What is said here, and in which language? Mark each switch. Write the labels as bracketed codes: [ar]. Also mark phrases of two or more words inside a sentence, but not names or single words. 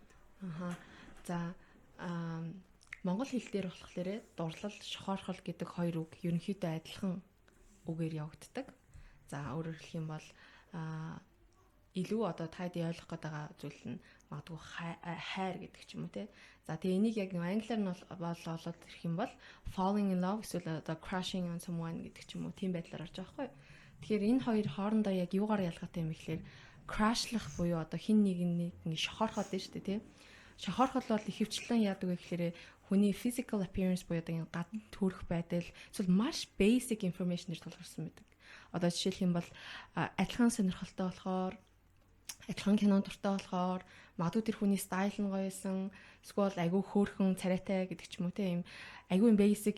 [mn] За монгол хэл дээр болохоор дурлал, шохоорхол гэдэг хоёр үг ерөнхийдөө адилхан үгээр явагддаг. За өөрөөр хэлэх юм бол илүү одоо тайд ойлгох гээд байгаа зүйл нь магадгүй хайр гэдэг ч юм уу те. За тэгээ энийг яг англиар нь бол олоод ирэх юм бол [en] falling in love [mn] эсвэл одоо [en] crushing on someone [mn] гэдэг ч юм уу тийм байдлаар орж байгаа хгүй. Тэгэхээр энэ хоёр хоорондоо яг юугаар ялгаатай юм бэ гэхээр crashlах буюу одоо хин нэг шохоорхоод дээ шүү дээ те. Шохоорхол бол ихэвчлэн яадаг вэ гэхээр хүний [en] physical appearance [mn] буюу одоо гадна төрөх байдал эсвэл маш [en] basic information- [mn] ээр тулгарсан байдаг. Одоо жишээлх юм бол адилхан сонирхолтой болохоор адилхан кино дуртай болохоор магадгүй тэр хүний стайл нь гоёсэн эсвэл айгүй хөөрхөн царайтай гэдэг ч юм уу те ийм айгүй basic